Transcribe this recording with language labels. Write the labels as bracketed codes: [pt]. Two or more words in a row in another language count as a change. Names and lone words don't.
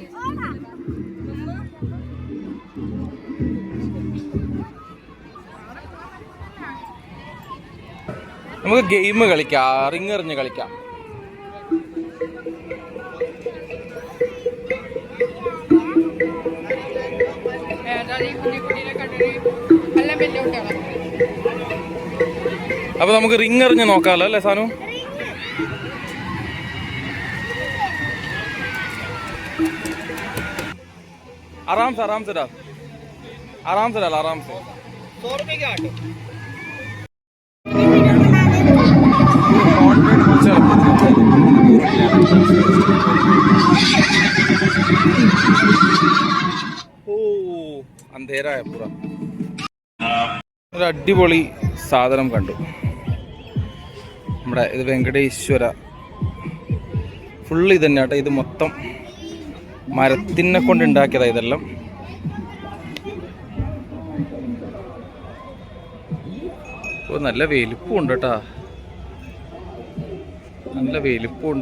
[ml] നമുക്ക് ഗെയിം കളിക്കാം, റിങ് എറിഞ്ഞ് കളിക്കാം. അപ്പൊ നമുക്ക് റിങ് എറിഞ്ഞ് നോക്കാമല്ലോ അല്ലേ സാനു? [hi] आराम से डाल, आराम से डाल, आराम से. 100 रुपए के 8. अंधेरा है पूरा. [ml] ഒരു അടിപൊളി സാധനം കണ്ടു. നമ്മുടെ ഇത് വെങ്കടേശ്വര ഫുള്ള് ഇത് തന്നെ കേട്ടോ. ഇത് മൊത്തം മരത്തിനെ കൊണ്ട് ഉണ്ടാക്കിയതാ ഇതെല്ലാം. നല്ല വലിപ്പമുണ്ട് കേട്ടാ, നല്ല വലിപ്പമുണ്ട്.